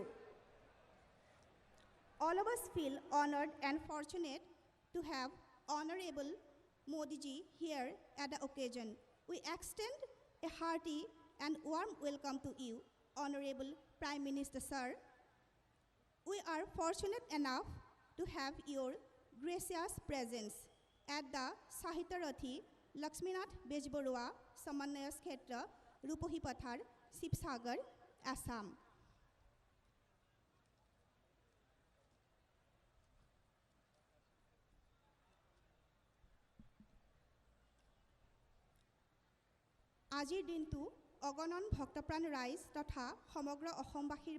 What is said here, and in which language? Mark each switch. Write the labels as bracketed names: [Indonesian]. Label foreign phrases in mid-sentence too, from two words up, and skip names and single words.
[English] All of us feel honored and fortunate to have Honorable Modi ji here at the occasion. We extend a hearty and warm welcome to you, Honorable Prime Minister Sir. We are fortunate enough to have your gracious presence at the Sahitarathi Lakshminath Bejborua Samanaya Khetra, Rupohi Pathar, Sivasagar, Assam. [Assamese] আজিৰ দিনটো অগণন ভক্তপ্ৰাণ ৰাইজ তথা সমগ্ৰ অসমবাসীৰ